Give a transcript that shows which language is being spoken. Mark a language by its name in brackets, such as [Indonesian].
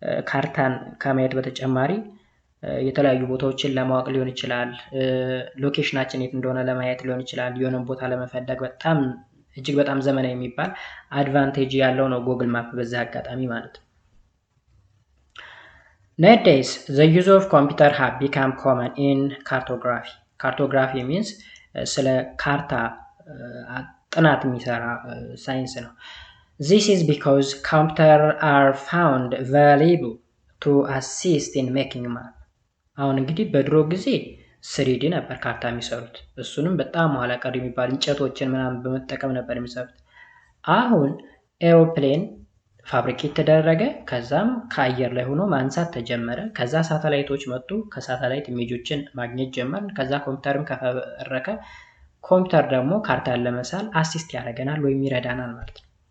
[Amharic] ካርታን ከማየት በተጨማሪ የተለያዩ ቦታዎችን ለማወቅ ሊሆን ይችላል። ሎኬሽናችን የት እንደሆነ ለማየት ሊሆን ይችላል። የሆነ ቦታ ለመፈለግ በጣም እጅግ በጣም ዘመናዊ የሚባል አድቫንቴጅ ያለው ነው ጉግል ማፕ በዛ አጋጣሚ ማለት ነው። [English] Nowadays, the use of computer have become common in cartography. Cartography means [Amharic] ስለ ካርታ ጥናት የሚሰራ ሳይንስ ነው። [English] This is because computers are found valuable to assist in making map. [Amharic] አሁን እንግዲህ በድሮ ጊዜ 3D ነበር ካርታ የሚሰሩት። እሱንም በጣም ኋላ ቀር የሚባል እንጨቶችን ምናምን በመጠቀም ነበር የሚሰሩት። አሁን ኤሮፕሌን ፋብሪኬት ተደረገ። ከዛም ከአየር ላይ ሆኖ ማንሳት ተጀመረ። ከዛ ሳተላይቶች መጡ። ከሳተላይት ኢሜጆችን ማግኘት ጀመርን። ከዛ ኮምፒውተርም ከፈበረከ ኮምፒውተር ደግሞ ካርታን ለመሳል አሲስት ያደርገናል ወይም ይረዳናል ማለት ነው።